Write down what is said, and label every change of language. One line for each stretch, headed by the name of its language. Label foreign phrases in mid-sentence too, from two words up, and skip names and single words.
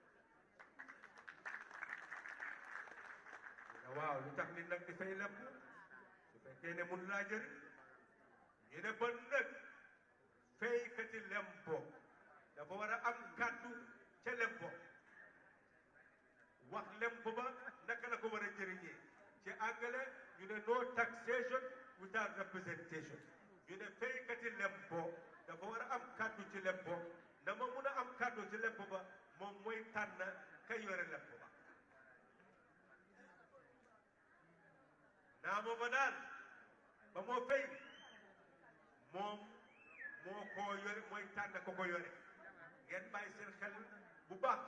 Wolof: waaw lu tax nit nag di fay lempo su fekkee ne mun laa jëriñ ñu ne ba nag faykati lempo dafa war a am kàddu ca lempo wax lempo ba naka la ko war a jëriñee ci anglais ñu ne
English: no taxation without representation
Wolof: ñu ne faykati lempo dafa war a am kàddu ci lempo na ma mun a am kàddu ci lempo ba moom mooy tànn kay yore lempo ba naa mooma daal ba moo fay moom moo ko yore mooy tànn ko ko yore ngeen bàyyi seen xel bu baax